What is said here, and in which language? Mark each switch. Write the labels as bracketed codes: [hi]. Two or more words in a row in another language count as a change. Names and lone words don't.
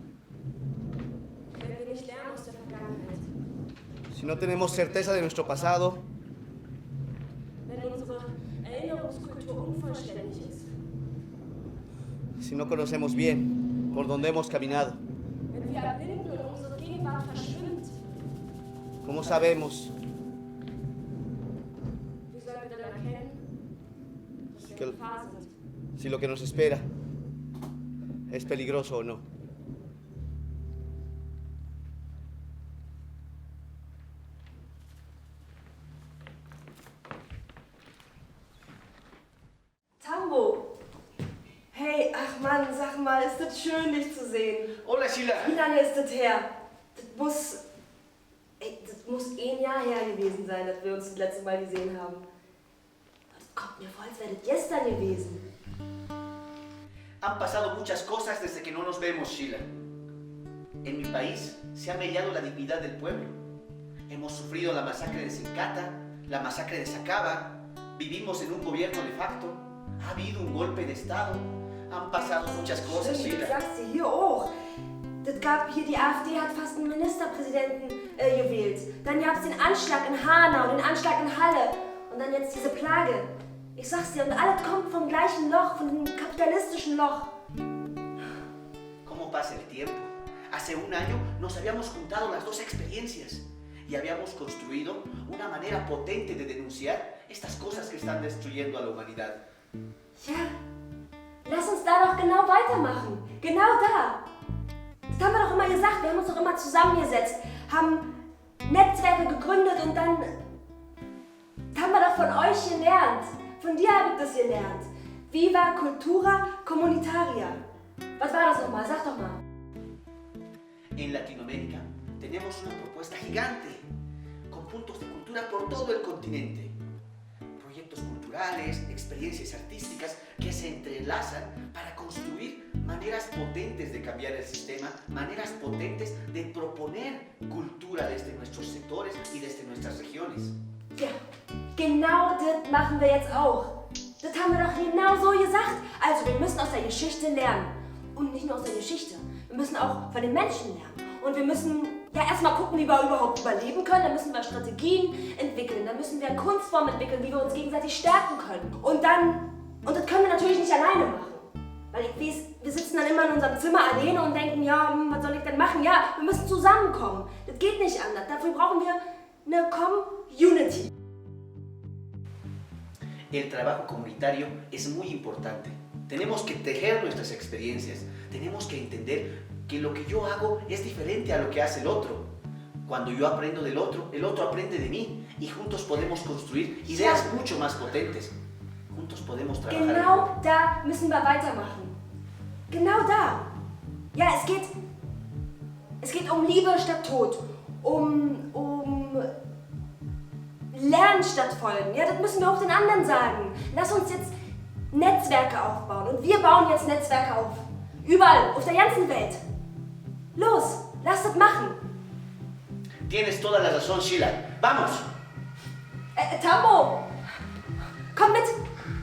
[es] Si no tenemos certeza de nuestro pasado, si no conocemos bien por dónde hemos caminado, ¿cómo sabemos si lo que nos espera es peligroso o no? Tambo! [de] Hey, ach Mann, sag mal, ist das schön, dich zu sehen. [es] Hola, Sheila. [de] Wie lange ist das her? Das muss 1 Jahr her gewesen sein, dass wir uns das letzte Mal gesehen haben. Kommt mir vor, als wäre das gestern gewesen. [es] Han pasado muchas cosas desde que no nos vemos, Sheila. En mi país se ha mellado la dignidad del pueblo. Hemos sufrido la masacre de Sincata, la masacre de Sacaba, vivimos en un gobierno de facto, ha habido un golpe de Estado, han pasado muchas cosas, Sheila. [de] Ich sag's dir, hier auch. Das gab hier, die AfD hat fast einen Ministerpräsidenten gewählt. Dann gab's den Anschlag in Hanau, den Anschlag in Halle. Und dann jetzt diese Plage. Ich sag's dir, und alles kommt vom gleichen Loch, von dem kapitalistischen Loch. [es] ¿Cómo pasa el tiempo? Hace 1 año nos habíamos juntado las dos experiencias y habíamos construido una manera potente de denunciar estas cosas que están destruyendo a la humanidad. [de] Ja, lass uns da doch genau weitermachen. Genau da. Das haben wir doch immer gesagt, wir haben uns doch immer zusammengesetzt, haben Netzwerke gegründet und dann haben wir doch von euch gelernt. Von dir habe ich das gelernt. [es] Viva Cultura Comunitaria. [de] Was war das nochmal? Sag doch mal. [es] En Latinoamérica tenemos una propuesta gigante, con puntos de cultura por todo el continente. Proyectos culturales, experiencias artísticas que se entrelazan para construir maneras potentes de cambiar el sistema, maneras potentes de proponer cultura desde nuestros sectores y desde nuestras regiones. [de] Ja, genau das machen wir jetzt auch. Das haben wir doch genau so gesagt. Also wir müssen aus der Geschichte lernen. Und nicht nur aus der Geschichte. Wir müssen auch von den Menschen lernen. Und wir müssen ja erstmal gucken, wie wir überhaupt überleben können. Dann müssen wir Strategien entwickeln. Dann müssen wir Kunstformen entwickeln, wie wir uns gegenseitig stärken können. Und das können wir natürlich nicht alleine machen. Weil ich weiß, wir sitzen dann immer in unserem Zimmer alleine und denken, ja, was soll ich denn machen? Ja, wir müssen zusammenkommen. Das geht nicht anders. Dafür brauchen wir eine Community. [es] El trabajo comunitario es muy importante. Tenemos que tejer nuestras experiencias. Tenemos que entender que lo que yo hago es diferente a lo que hace el otro. Cuando yo aprendo del otro, el otro aprende de mí. Y juntos podemos construir ideas mucho más potentes. Juntos podemos trabajar. [de] Genau da müssen wir weitermachen. Genau da. Ja, es geht um Liebe statt Tod. Um Lernen statt Folgen. Ja, das müssen wir auch den anderen sagen. Lass uns jetzt Netzwerke aufbauen. Und wir bauen jetzt Netzwerke auf. Überall, auf der ganzen Welt. Los, lass das machen. [es] Tienes toda la razón, Sheila. ¡Vamos! Tambo, [de] komm mit.